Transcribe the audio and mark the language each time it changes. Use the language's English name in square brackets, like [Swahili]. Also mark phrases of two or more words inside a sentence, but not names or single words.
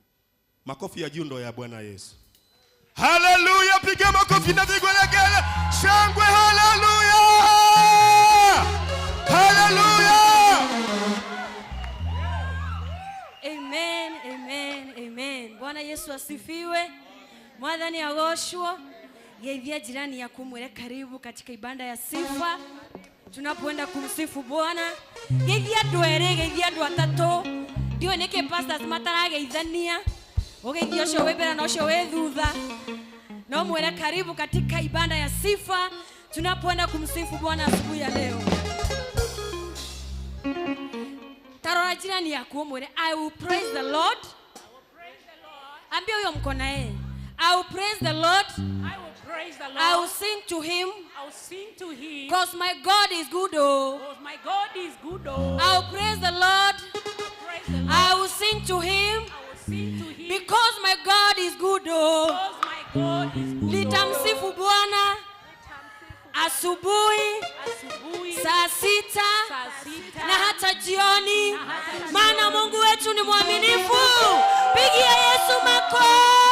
[Swahili] Makofi ya juu ndo ya Bwana Yesu. Haleluya, piga makofi na vigelegele. Shangwe, haleluya. Haleluya. Amen, amen, amen. Bwana Yesu asifiwe. [Kikuyu] Mwathani agoshwo. [Swahili] Geithia jirani yako mwele karibu katika ibada ya sifa. Tunapoenda kumsifu Bwana. [Kikuyu] Geithia ndwere, geithia ndu atatu. Ndio nike pastors matarageithania. Ogeithia ucio webera na ucio wethutha. [Swahili] Na mwele karibu katika ibada ya sifa. Tunapoenda kumsifu Bwana asubuhi ya leo. [Kikuyu] Tarora jirani yako mwele, [English] I will praise the Lord. [Swahili] Ambia huyo mko na yeye. [English] I will praise the Lord. Praise the Lord. I will sing to him. I will sing to him. Because my God is good. Oh. Because my God is good. Oh. I will praise the Lord. Praise the Lord. I will sing to him. I will sing to him. Because my God is good. Oh. Because my God is good. [Swahili] Litamsifu Bwana asubuhi, saa sita na hata jioni. Maana Mungu wetu ni mwaminifu. Pigia Yesu makofi.